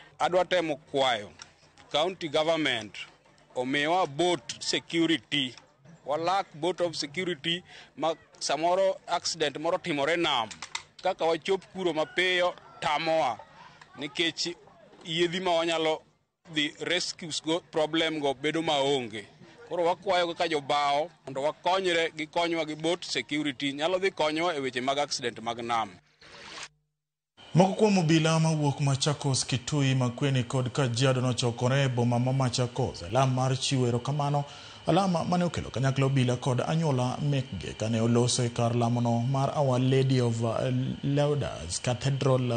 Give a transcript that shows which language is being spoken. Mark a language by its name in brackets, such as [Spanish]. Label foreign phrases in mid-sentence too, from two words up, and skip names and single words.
[Luo (Kenya and Tanzania)] Adwa temo kwayo [English] county government [Luo (Kenya and Tanzania)] omiwa boat security. Walak [English] boat of security [Luo (Kenya and Tanzania)] ma samoro accident moro timore nam. Kaka wachop kuro mapiyo tamoa nikech yiedhi ma wanyalo [English] the rescues [Luo (Kenya and Tanzania)] go problem go bedo maonge. Koro wakwayo kaka jobao mondo wakonyre gi konywa gi [English] boat security [Luo (Kenya and Tanzania)] nyalo dhi konyowa e weche mag accident mag nam. Moko kuom obila mawuok Machakos, Kitui, Makueni kod Kajiado nochokore e boma ma Machakos alam mar chiwo erokamano, alama mane okelo kanyakla obila kod anyuola mekgi kane oloso e kar lamono mar Our Lady of Lourdes Cathedral.